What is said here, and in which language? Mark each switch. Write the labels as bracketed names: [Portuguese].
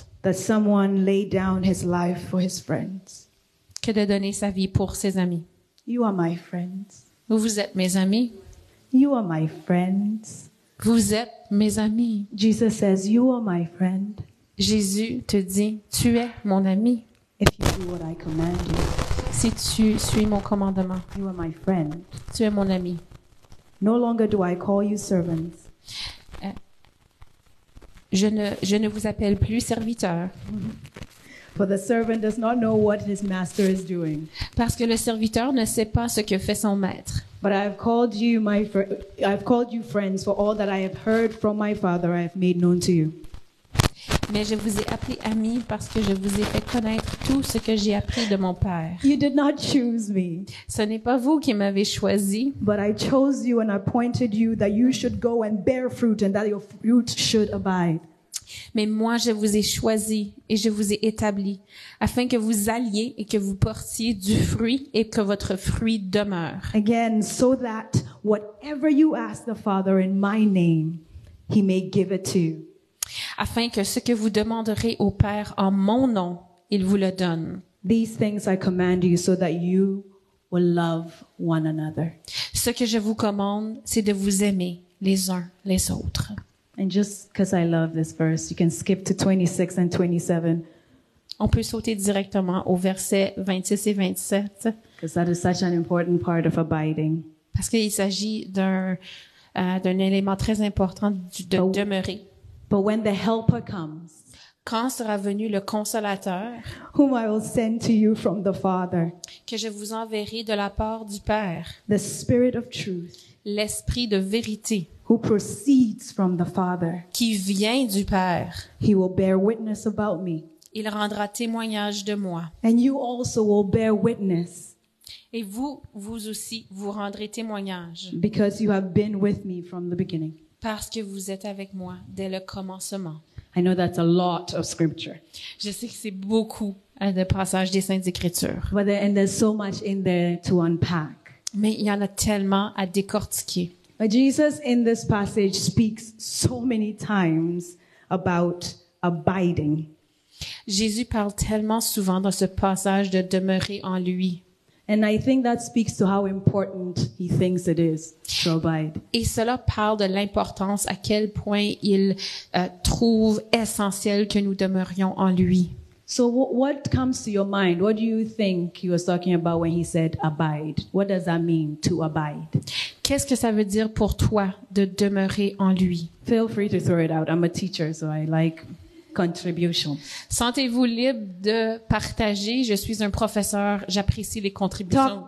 [English] that someone lay down his life for his friends. [French] que de donner sa vie pour ses amis. [English] You are my friends. [French] Vous êtes mes amis. [English] You are my friends. [French] Vous êtes mes amis. [English] Jesus says, you are my friend [French] Jésus te dit, tu es mon ami. [English] if you do what I command you. [French] Si tu suis mon commandement, [English] You are my friend. [French] tu es mon ami. [English] No longer do I call you servants, [French] Je ne vous appelle plus serviteur, [English] for the servant does not know what his master is doing. [French] parce que le serviteur ne sait pas ce que fait son maître. [English] But I have called you I've called you friends, for all that I have heard from my Father I have made known to you. [French] Mais je vous ai appelé amis parce que je vous ai fait connaître tout ce que j'ai appris de mon Père. [English] You did not choose me, [French] Ce n'est pas vous qui m'avez choisi, [English] but I chose you and appointed you that you should go and bear fruit and that your fruit should abide. [French] mais moi je vous ai choisi et je vous ai établi, afin que vous alliez et que vous portiez du fruit et que votre fruit demeure. [English] Again, so that whatever you ask the Father in my name, he may give it to you. [French] Afin que ce que vous demanderez au Père en mon nom, il vous le donne. [English] These things I command you so that you will love one another. [French] Ce que je vous commande, c'est de vous aimer les uns les autres. [English] And just because I love this verse, you can skip to 26 and 27, [French] On peut sauter directement au verset 26 et 27 [English] because that is such an important part of abiding. [French] parce qu'il s'agit d'un élément très important de Oh. demeurer. [English] But when the Helper comes, [French] Quand sera venu le consolateur [English] whom I will send to you from the Father, [French] que je vous enverrai de la part du Père, [English] the Spirit of truth, [French] l'Esprit de vérité [English] who proceeds from the Father, [French] qui vient du Père, [English] he will bear witness about me. [French] il rendra témoignage de moi. [English] And you also will bear witness, [French] Et vous aussi, vous rendrez témoignage [English] because you have been with me from the beginning. [French] parce que vous êtes avec moi dès le commencement. [English] I know that's a lot of scripture, [French] Je sais que c'est beaucoup de passages des Saintes Écritures, [English] and there's so much in there to unpack. [French] mais il y en a tellement à décortiquer. [English] But Jesus in this passage speaks so many times about abiding. [French] Jésus parle tellement souvent dans ce passage de demeurer en lui. [English] And I think that speaks to how important he thinks it is to abide. [French] Et cela parle de l'importance à quel point il trouve essentiel que nous demeurions en lui. [English] So what comes to your mind? What do you think he was talking about when he said abide? What does that mean, to abide? [French] Qu'est-ce que ça veut dire pour toi de demeurer en lui? [English] Feel free to throw it out. I'm a teacher, so I like contributions. [French] Sentez-vous libre de partager. Je suis un professeur, j'apprécie les contributions.